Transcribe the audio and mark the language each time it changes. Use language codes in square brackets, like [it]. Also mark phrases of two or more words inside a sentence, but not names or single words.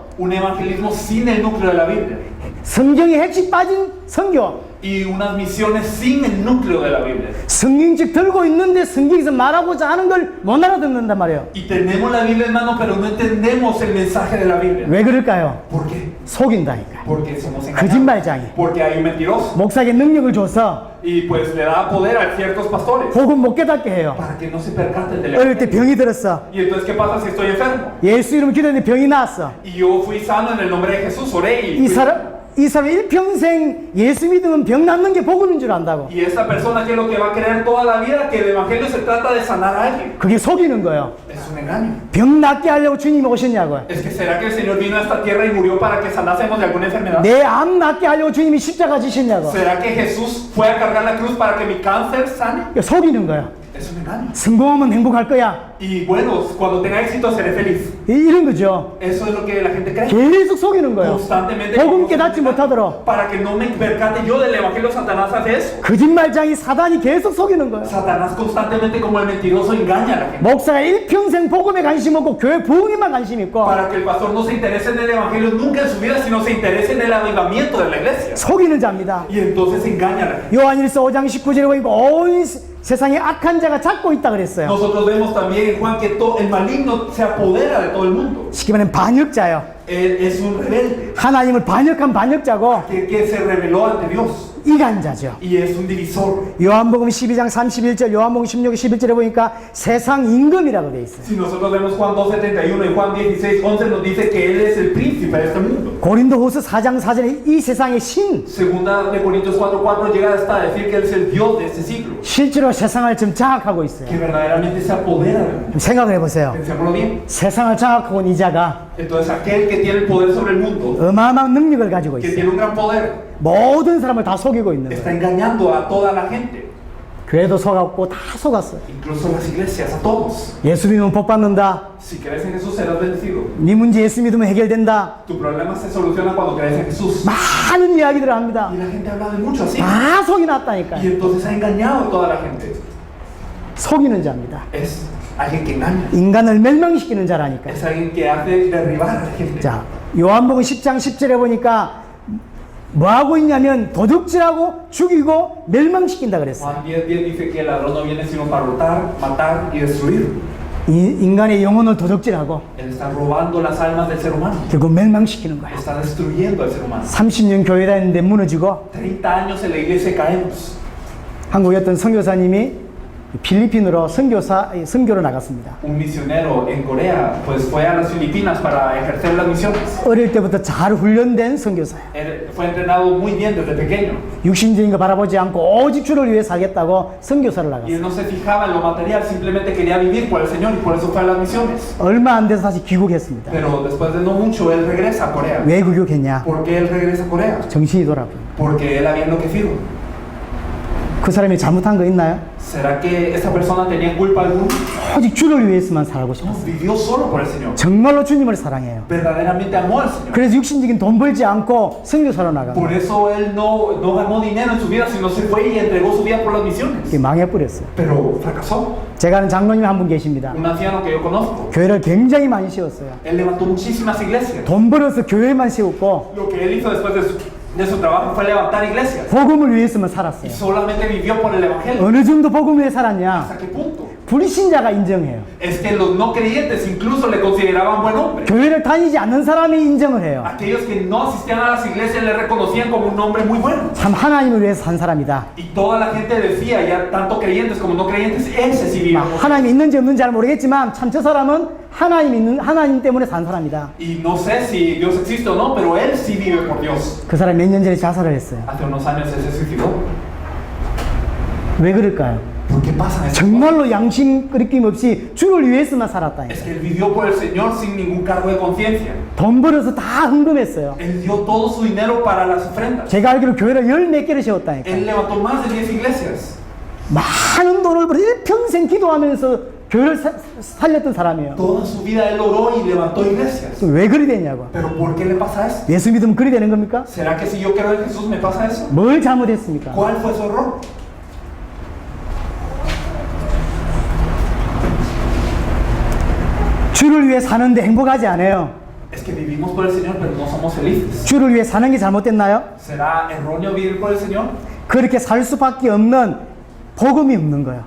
[es] Un evangelismo sin el núcleo de la Biblia. [ko] 성경의 핵심 빠진 선교, [es] Y unas misiones sin el núcleo de la Biblia. [ko] 성경책 들고 있는데 성경에서 말하고자 하는 걸 못 알아듣는단 말이에요. [es] Y tenemos la Biblia en mano, pero no entendemos el mensaje de la Biblia. [ko] 왜 그럴까요? [es] ¿Por qué? [ko] 속인다니까. [es] Porque somos engañados. [ko] 거짓말장이. [es] Porque hay un mentiroso. [ko] 목사에게 능력을 줘서 [es] Y pues le da poder a ciertos pastores [ko] 복음 못 깨닫게 해요. [es] para que no se percaten del [ko] 어릴 때 [es] evangelio. [ko] 병이 들었어. [es] Y entonces, ¿qué pasa si estoy enfermo? [ko] 예수 이름 기도했는데 병이 나았어. [es] Y yo fui sano en el nombre de Jesús, oré y [ko] 이 사람 일평생 예수 믿으면 병 낫는 게 복음인 줄 안다고. [es] y esta persona que es lo que va a creer toda la vida que el evangelio se trata de sanar a alguien. [ko] 그게 속이는 거예요. [es] Es un engaño. [ko] 병 낫게 하려고 주님이 오셨냐고요. [es] Es que será que el Señor vino a esta tierra y murió para que sanásemos de alguna enfermedad. [ko] 내 암 낫게 하려고 주님이 십자가 지셨냐고. [es] ¿Será que Jesús fue a cargar la cruz para que mi cáncer sane? [ko] 속이는 거예요. [es] Es un engaño. [ko] 성공하면 행복할 거야. [es] Y bueno, cuando tenga éxito seré feliz. [ko] 이런 거죠. [es] Eso es lo que la gente cree. [ko] 계속 속이는 거예요. [es] Constantemente. [ko] 복음 깨닫지 못하도록. [es] Para que no me percate yo del evangelio, Satanás hace eso. [ko] 거짓말장이 사단이 계속 속이는 거예요. [es] Satanás constantemente como el mentiroso engaña a la gente. [ko] 목사가 일평생 복음에 관심 없고 교회 부흥에만 관심 있고 [es] Para que el pastor no se interese en el evangelio nunca en su vida, sino se interese en el avivamiento de la iglesia. [ko] 속이는 자입니다. [es] Y entonces engaña a la gente. [ko] 요한일서 5장 19절에 보니까 온 세상에 악한 자가 잡고 있다 그랬어요. [es] Nosotros vemos también en Juan que el maligno se apodera de todo el mundo. [ko] 쉽게 말하면 반역자예요. [es] Él es un rebelde [ko] 하나님을 반역한 반역자고 [es] que se rebeló ante Dios [ko] 이간자죠. [es] y es un divisor. [ko] 요한복음 12장 31절, 요한복음 16장 11절에 보니까 세상 임금이라고 돼 있어요. [es] Si nosotros vemos Juan 2:71 y Juan 16:11 nos dice que Él es el príncipe de este mundo. [ko] 고린도후서 4장 4절에 이 세상의 신, [es] Segunda de Corintios 4:4 llega hasta decir que Él es el Dios de este siglo, [ko] 실제로 세상을 지금 장악하고 있어요. [es] que verdaderamente se apodera del mundo. [ko] 생각을 해보세요. [es] Pensémoslo bien. [ko] 세상을 장악하고 있는 이자가 [es] Entonces aquel que tiene el poder sobre el mundo, [ko] 어마어마한 능력을 가지고 [es] que [ko] 있어요. [es] tiene un gran poder, [ko] 모든 사람을 다 속이고 있는 [es] está [ko] 거예요. [es] engañando a toda la gente, [ko] 교회도 속았고 다 속았어요. [es] incluso las iglesias, a todos. [ko] 예수 믿으면 복 받는다. [es] Si crees en Jesús serás bendecido. [ko] 네 문제 예수 믿으면 해결된다. [es] Tu problema se soluciona cuando crees en Jesús. [ko] 많은 이야기들을 합니다. [es] Y la gente habla de mucho así. [ko] 다 속이 [es] Y [ko] 났다니까요. [es] entonces ha engañado a toda la gente. [ko] 속이는 자입니다. [es] Es alguien que engaña. [ko] 인간을 멸망시키는 자라니까요. [es] Es alguien que hace derribar a la gente. [ko] 자, 요한복음 10장 10절에 보니까 뭐 하고 있냐면 도둑질하고 죽이고 멸망시킨다 그랬어요. [es] Juan 10:10 dice que el ladrón no viene sino para hurtar, matar y destruir. [ko] 인간의 영혼을 도둑질하고 [es] Él está robando las almas del ser humano. [ko] 결국 멸망시키는 거야. [es] Está destruyendo al ser humano. [ko] 30년 교회 다녔는데 무너지고 [es] 30 años en la iglesia caemos. [ko] 한국의 어떤 선교사님이 필리핀으로 선교로 나갔습니다. [es] Un misionero en Corea pues fue a las Filipinas para ejercer las misiones. [ko] 어릴 때부터 잘 훈련된 선교사예요. [es] Él fue entrenado muy bien desde pequeño. [ko] 육신적인 거 바라보지 않고 오직 주를 위해 살겠다고 선교사를 [es] Y él [ko] 나갔어요. [es] no se fijaba en lo material, simplemente quería vivir por el Señor y por eso fue a las misiones. [ko] 얼마 안 돼서 다시 귀국했습니다. [es] Pero después de no mucho, él regresa a Corea. [ko] 왜 귀국했냐? [es] ¿Por qué él regresa a Corea? [ko] 정신이 돌아버려. [es] Porque él había enloquecido. [ko] 그 사람이 잘못한 거 있나요? [es] ¿Será que esa persona tenía culpa alguna? [ko] 오직 주를 위해서만 살고 [es] No, [ko] 싶었어요. [es] vivió solo por el Señor. [ko] 정말로 주님을 사랑해요. [es] Verdaderamente amó al Señor. [ko] 그래서 육신적인 돈 벌지 않고 선교사로 나간 [es] Por [ko] 거예요. [es] eso él no ganó dinero en su vida, sino se fue y entregó su vida por las misiones. [ko] 그게 망해버렸어요. [es] Pero fracasó. [ko] 제가 아는 장로님이 한 분 계십니다. [es] Un anciano que yo conozco, [ko] 교회를 굉장히 많이 세웠어요. [es] él levantó muchísimas iglesias. [ko] 돈 벌어서 교회만 세웠고 [es] Lo que él hizo después de su trabajo fue levantar iglesias. [ko] 복음을 위해서만 [es] Y [ko] 살았어요. [es] solamente vivió por el Evangelio. [ko] 어느 정도 복음 위해 살았냐? [es] ¿Hasta qué punto? [ko] 불신자가 인정해요. [es] Es que los no creyentes incluso le consideraban buen hombre. [ko] 교회를 다니지 않는 사람이 인정을 해요. [es] Aquellos que no asistían a las iglesias le reconocían como un hombre muy bueno. [ko] 참 하나님을 위해서 산 사람이다. [es] Y toda la gente decía, ya tanto creyentes como no creyentes, ese sí vive. [ko] 하나님이 있는지 없는지 잘 모르겠지만 참 저 사람은 하나님 때문에 산 사람이다. [es] Y no sé si Dios existe o no, pero él sí vive por Dios. [ko] 그 사람이 몇 년 전에 자살을 했어요. [es] Hace unos años él se suicidó. [ko] 왜 그럴까요? [es] ¿Por qué pasan esas cosas? [ko] 정말로 양심 끄리낌 없이 주를 위해서만 [es] Es [ko] 살았다니까. [es] que él vivió por el Señor sin ningún cargo de conciencia. [ko] 돈 벌어서 다 헌금했어요. [es] Él dio todo su dinero para las ofrendas. [ko] 제가 알기로 교회를 10몇 개를 세웠다니까. [es] Él levantó más de 10 iglesias. [ko] 많은 돈을 벌어 일평생 기도하면서 교회를 살렸던 사람이에요. [es] Toda su vida él oró y levantó iglesias. [ko] 왜 그리 됐냐고. [es] ¿Pero por qué le pasa eso? [ko] 예수 믿으면 그리 되는 겁니까? [es] ¿Será que si yo creo en Jesús me pasa eso? [ko] 뭘 잘못했습니까? [es] ¿Cuál fue su error? [ko] 주를 위해 사는데 행복하지 않아요. [es] Es que vivimos por el Señor, pero no somos felices. [ko] 주를 위해 사는 게 잘못됐나요? [es] ¿Será erróneo vivir por el Señor? [ko] 그렇게 살 수밖에 없는 복음이 없는 거예요.